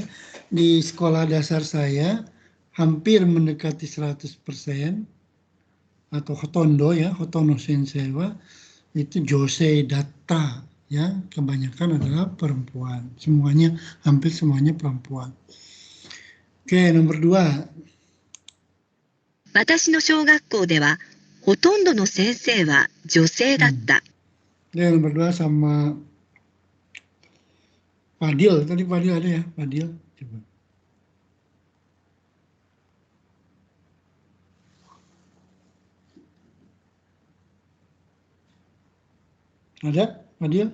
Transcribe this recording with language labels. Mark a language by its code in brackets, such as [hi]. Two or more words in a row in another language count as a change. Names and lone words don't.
[id] Di sekolah dasar saya hampir mendekati 100% atau hotondo ya, [ja] ほとんど 先生 は [id] itu [ja] 女性 だった [id] ya, kebanyakan adalah perempuan. Semuanya, hampir semuanya perempuan. Oke, nomor 2. [ja] 私の小学校では、ほとんどの先生は女性だった。 [id] Ya, nomor 2 sama Fadil. Tadi Fadil ada ya? Fadil. Coba. Ada? Fadil?